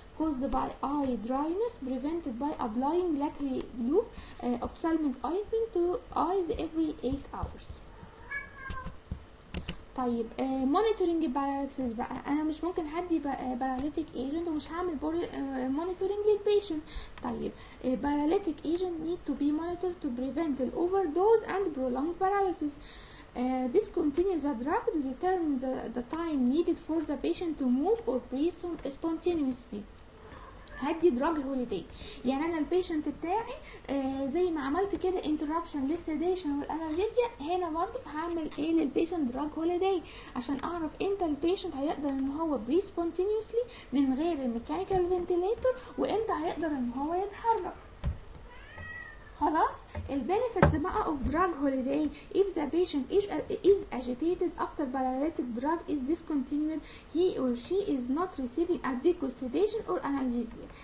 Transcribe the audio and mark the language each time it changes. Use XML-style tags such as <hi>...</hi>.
<en>caused by eye dryness prevented by applying lacrimal glue ophthalmic ointment to eyes every 8 hours.</en> <ar>طيب monitoring paralysis بقى، انا مش ممكن هدي paralytic agent ومش هعمل monitoring للبيشنت.</ar> <en>طيب paralytic agent need to be monitored to prevent the overdose and prolonged paralysis. Discontinue the drug to determine the time needed for the patient to move or breathe spontaneously.</en> <ar>هدي دراج هوليداي. يعني انا البيشنت بتاعي زي ما عملت كده انتربشن للسيديشن والانالجيزيا، هنا برضه هعمل ايه للبيشنت؟ دراج هوليداي، عشان اعرف امتى البيشنت هيقدر ان هو بري سبونتينيوسلي من غير الميكانيكال فنتيليتور، وامتى هيقدر ان هو يتحرك. خلاص. البنفيتس بقى</ar> <en>of drug holiday: if the patient is agitated after paralytic drug is discontinued, he or she is not receiving adequate sedation or analgesia.</en>